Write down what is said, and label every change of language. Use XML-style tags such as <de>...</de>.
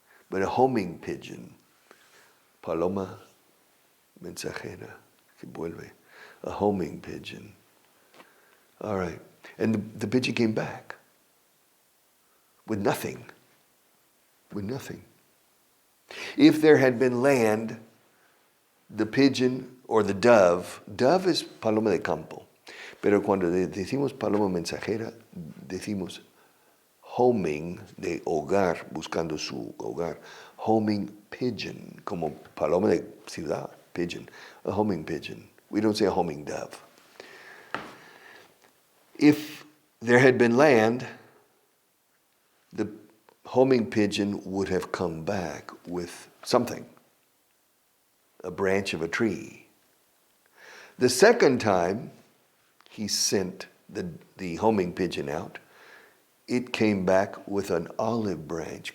<en>But a homing pigeon,</en> <es>paloma mensajera, que vuelve,</es> <en>a homing pigeon. All right. And the pigeon came back with nothing. With nothing. If there had been land, the pigeon or the dove is</en> <es>paloma de campo. Pero cuando decimos paloma mensajera, decimos homing de hogar, buscando su hogar. Homing pigeon, como paloma de ciudad, pigeon.</es> <en>A homing pigeon. We don't say a homing dove. If there had been land, the homing pigeon would have come back with something. A branch of a tree. The second time he sent the homing pigeon out, it came back with an olive branch.</en>